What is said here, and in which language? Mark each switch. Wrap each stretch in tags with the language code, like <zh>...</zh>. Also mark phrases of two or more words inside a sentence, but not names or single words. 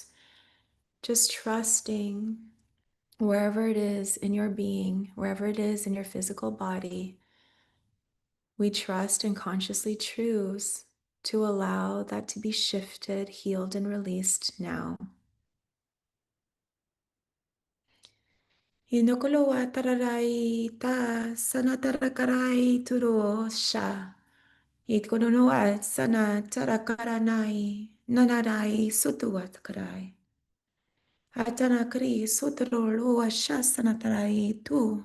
<en>Just trusting wherever it is in your being, wherever it is in your physical body, we trust and consciously choose to allow that to be shifted, healed, and released now. Inokoloa tararai ta sanatarakarai turo sha. Ikononoa sana tarakaranai nanarai sutuat karai. Atanakri sutroloa shasanatarai tu.</en>